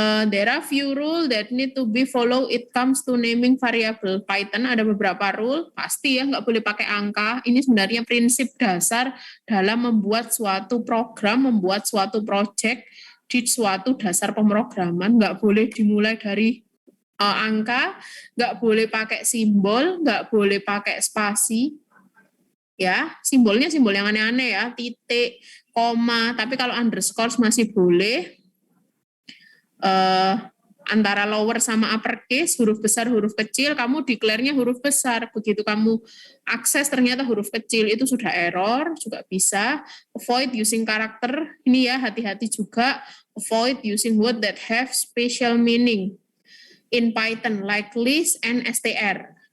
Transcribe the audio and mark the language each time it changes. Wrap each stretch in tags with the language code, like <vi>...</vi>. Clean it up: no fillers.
<en>There are few rule that need to be follow it comes to naming variable.</en> <id>Python ada beberapa rule, pasti ya nggak boleh pakai angka. Ini sebenarnya prinsip dasar dalam membuat suatu program, membuat suatu project di suatu dasar pemrograman, nggak boleh dimulai dari angka, nggak boleh pakai simbol, nggak boleh pakai spasi, ya, simbolnya simbol yang aneh-aneh ya, titik, koma, tapi kalau underscore masih boleh, antara lower sama uppercase, huruf besar, huruf kecil, kamu declare-nya huruf besar. Begitu kamu akses ternyata huruf kecil, itu sudah error, juga bisa.</id> <en>Avoid using</en> <id>karakter, ini ya hati-hati juga.</id> <en>Avoid using word that have special meaning in Python, like list and str.</en>